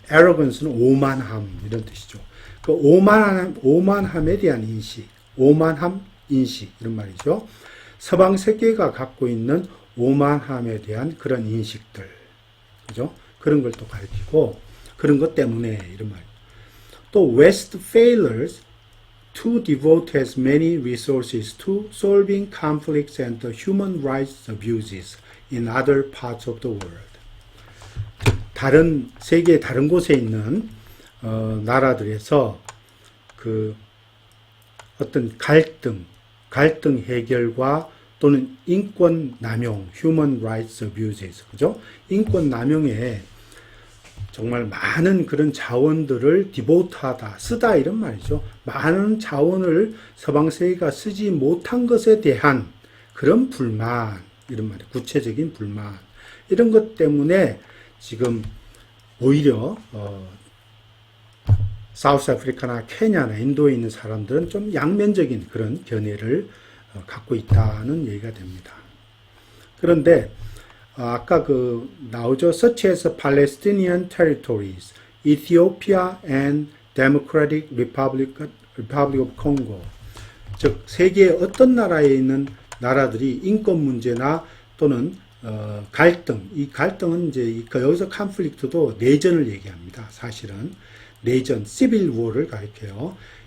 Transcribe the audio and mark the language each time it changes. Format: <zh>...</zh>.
<ko>arrogance는 오만함 이런 뜻이죠. 그 오만함에 대한 인식, 오만함 인식 이런 말이죠. 서방 세계가 갖고 있는 오만함에 대한 그런 인식들, 그죠? 그런 걸 또 가르치고 그런 것 때문에 이런 말. 또</ko> <en>West failures to devote as many resources to solving conflicts and the human rights abuses in other parts of the world.</en> <ko>다른 세계 다른 곳에 있는 나라들에서 그 어떤 갈등 해결과 또는 인권 남용,</ko> <en>human rights abuses,</en> <ko>그죠? 인권 남용에 정말 많은 그런 자원들을 디보트하다, 쓰다 이런 말이죠. 많은 자원을 서방 세계가 쓰지 못한 것에 대한 그런 불만, 이런 말이에요. 구체적인 불만. 이런 것 때문에 지금 오히려 사우스 아프리카나 케냐나 인도에 있는 사람들은 좀 양면적인 그런 견해를 갖고 있다는 얘기가 됩니다. 그런데 아까 나오죠.</ko> <en>such as Palestinian territories, Ethiopia and Democratic Republic of Congo.</en> <ko>즉 세계의 어떤 나라에 있는 나라들이 인권 문제나 또는 갈등, 이 갈등은 이제 여기서 conflict도 내전을 얘기합니다. 사실은 내전, civil war를 가리켜요.</ko>